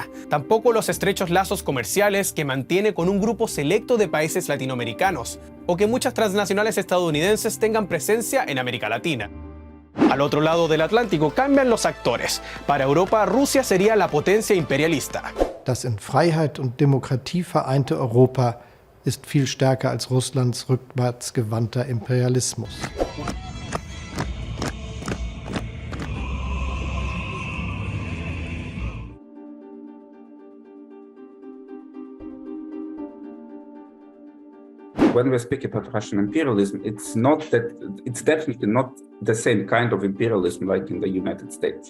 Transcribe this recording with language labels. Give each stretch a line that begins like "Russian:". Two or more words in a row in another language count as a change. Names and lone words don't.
Spanish: Tampoco los estrechos lazos comerciales que mantiene con un grupo selecto de países latinoamericanos, o que muchas transnacionales estadounidenses tengan presencia en América Latina. Al otro lado del Atlántico cambian los actores. Para Europa, Rusia sería la potencia imperialista.
German: Das in Freiheit und Demokratie vereinte Europa ist viel stärker als Russlands rückwärtsgewandter Imperialismus.
English: When we speak about Russian imperialism, it's definitely not the same kind of imperialism like in the United States.